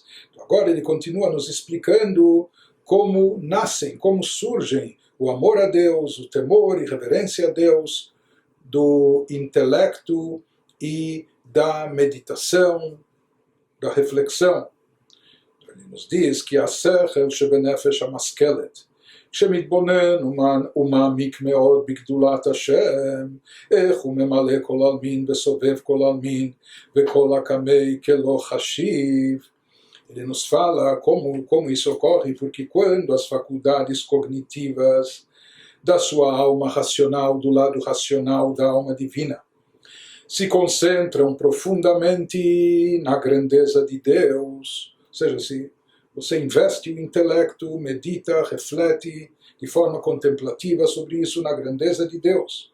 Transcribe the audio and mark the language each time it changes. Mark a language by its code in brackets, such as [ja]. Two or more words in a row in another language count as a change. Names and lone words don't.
[pt] Então, agora ele continua nos explicando como nascem, como surgem o amor a Deus, o temor e reverência a Deus, do intelecto e da meditação, da reflexão. Então, ele nos diz que a [he] שכל שבנפש המשכלת, שמתבונן ומעמיק מאוד בגדולת השם, איך הוא ממלא כל עלמין וסובב כל עלמין, וכל הקמי כלא חשיב. [pt] Ele nos fala como isso ocorre, porque quando as faculdades cognitivas da sua alma racional, do lado racional da alma divina, se concentram profundamente na grandeza de Deus, ou seja, se você investe o intelecto, medita, reflete de forma contemplativa sobre isso, na grandeza de Deus.